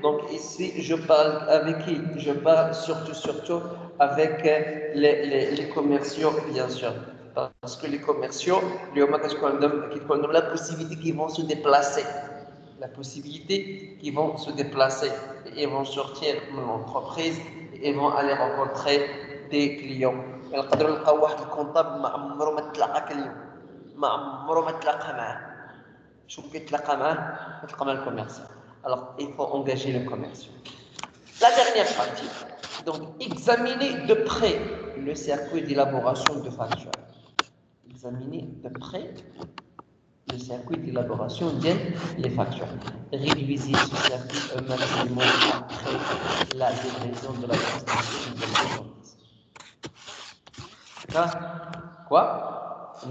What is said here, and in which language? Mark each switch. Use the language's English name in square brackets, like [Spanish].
[French] Donc ici, je parle avec qui? Je parle surtout avec les commerciaux, bien sûr. Parce que les commerciaux, ils ont la possibilité qu'ils vont se déplacer. La possibilité qu'ils vont se déplacer. Ils vont sortir de l'entreprise et ils vont aller rencontrer des clients. [Arabic] يقدروا يلقاو واحد الكونطابل ما عمره ما تلاقى كليوم ما عمره ما تلاقى معاه شو كيتلاقى معاه الكوميرسيال [French] alors il faut engager le commercial la dernière partie Donc, examiner de près le circuit d'élaboration de factures. Examiner de près le circuit d'élaboration des factures. Réduisez ce circuit un maximum après la livraison de la prestation de l'entreprise. D'accord? Quoi?